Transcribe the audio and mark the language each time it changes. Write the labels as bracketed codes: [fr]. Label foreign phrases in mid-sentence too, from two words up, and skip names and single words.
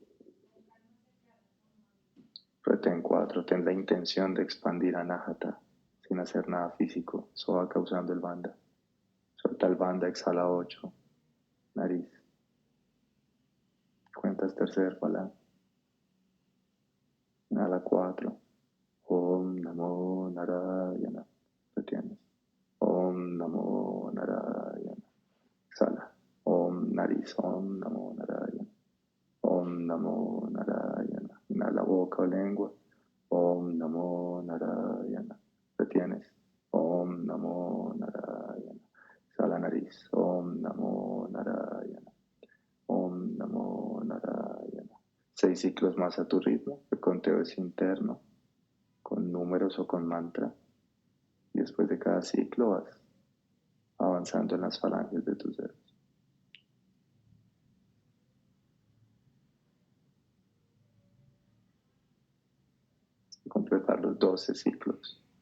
[es] Retén 4. Ten la intención de expandir Anahata sin hacer nada físico. Eso va causando el bandha. Suelta el bandha, exhala 8, nariz. Cuentas tercer falange. Inhala 4. [sa] ॐ नमो नारायण. Retienes. ॐ नमो नारायण. Exhala. Om nariz. ॐ नमो नारायण. ॐ नमो नारायण. [es] Inhala boca o lengua. [sa] ॐ नमो नारायण. Retienes. ॐ नमो नारायण. [es] Exhala nariz. [sa] ॐ नमो नारायण। ॐ नमो नारायण. [es] 6 ciclos más a tu ritmo. El conteo es interno, con números o con mantra. Y después de cada ciclo vas avanzando en las falanges de tus dedos. Completar los 12 ciclos.